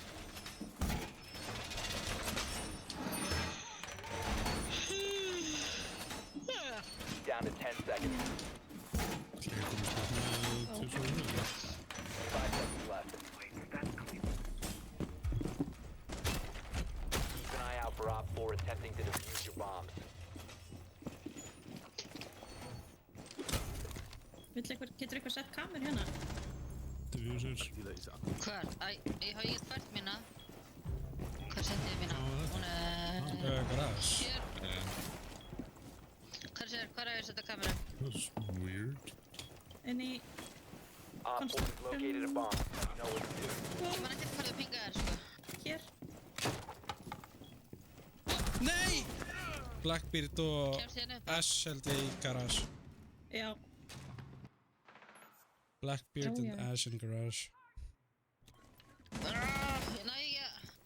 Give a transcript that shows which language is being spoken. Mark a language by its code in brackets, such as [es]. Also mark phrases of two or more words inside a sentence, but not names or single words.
[en] Down to 10 seconds. 5 seconds left. Wait, that's clean. Keep an eye out for Op 4 attempting to defuse your bombs. [is] Getur eitthvað sett kamer hérna? [en] Diffuser. Artillery is active. [is] hvar? Æ, ég hafa ekki fært mína. Hvar setti ég mína? Já, þetta. Hún er... Garage. Hér. Hvar er ég að setja kameru? [en] That's weird. [is] Inn í... [en] Op 4 has located a bomb. You know what to do. [is] Ég man ekki hvað það pinga er, sko. Hér. Nei! Blackbeard og Kemst hérna upp? Ash held ég í garage. Já. Blackbeard Já, [en] and [is] já. [en] Ash in garage. [is] Ég næ ekki að...